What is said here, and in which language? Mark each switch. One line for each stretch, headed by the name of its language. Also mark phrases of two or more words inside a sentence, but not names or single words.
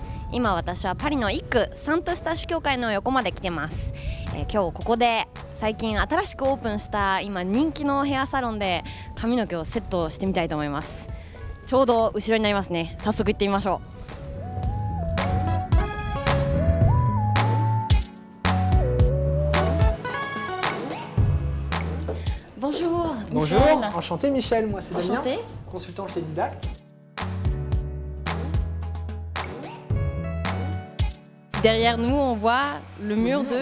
Japanese: 今私はパリの一区サントスタッシュ教会の横まで来てます。今日ここで最近新しくオープンした今人気のヘアサロンで髪の毛をセットしてみたいと思います。ちょうど後ろになりますね。早速行ってみましょう。Bonjour,
French: Bonjour, Michel. enchanté Michel, moi c'est Damien, Enchanté. consultant chez Didacte. Derrière nous, on voit le mur de